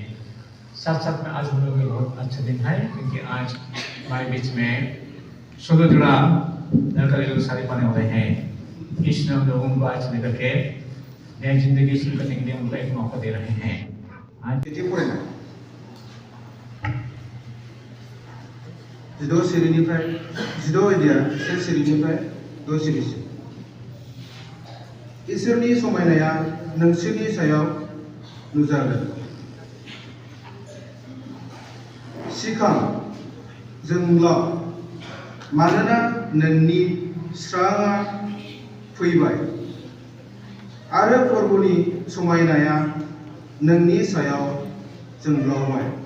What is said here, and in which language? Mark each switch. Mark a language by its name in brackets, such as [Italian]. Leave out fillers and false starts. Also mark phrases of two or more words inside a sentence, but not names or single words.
[Hindi] साथ साथ में आज हम लोग बहुत अच्छा दिन है क्योंकि आज हमारे बीच में 16 जुड़ा लड़का लोग शादी पाने वाले हैं। ईश्वर हम लोगों को आज लेकर के नई जिंदगी शुरू करने के लिए उनको एक मौका दे रहे हैं। आज [Bodo] जिद' सिरिनिफ्राय 10 आयदाया 1 सिरिनिफ्राय 6 सिरिसिम। इसोरनि समायनाया नोंसोरनि सायाव नुजागोन। सिखां जोंल', मानोना नोंनि स्रांआ फैबाय आरो फोरबोनि समायनाया नोंनि सायाव जोंब्लावबाय।